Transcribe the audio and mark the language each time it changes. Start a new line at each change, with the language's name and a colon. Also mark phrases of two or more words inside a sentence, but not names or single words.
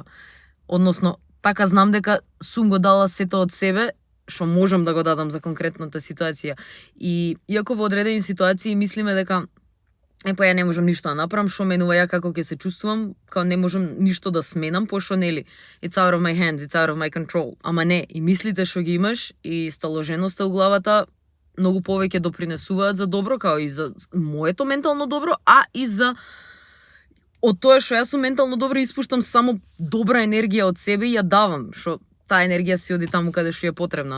Macedonian: Односно, така знам дека сум го дала сето од себе што можам да го дадам за конкретната ситуација. И иако во одредени ситуации мислиме дека ја не можам ништо да направам, што менува ја како ќе се чувствувам, као не можам ништо да сменам, пошто нели,
English: it's out of my hands, it's out of my control.
Macedonian: Ама не, и мислите што ги имаш и сталоженоста у главата многу повеќе допринесуваат за добро, као и за моето ментално добро, а и за од тоа што јас сум ментално добро испуштам само добра енергија од себе и ја давам, што таа енергија си оди таму каде што е потребна.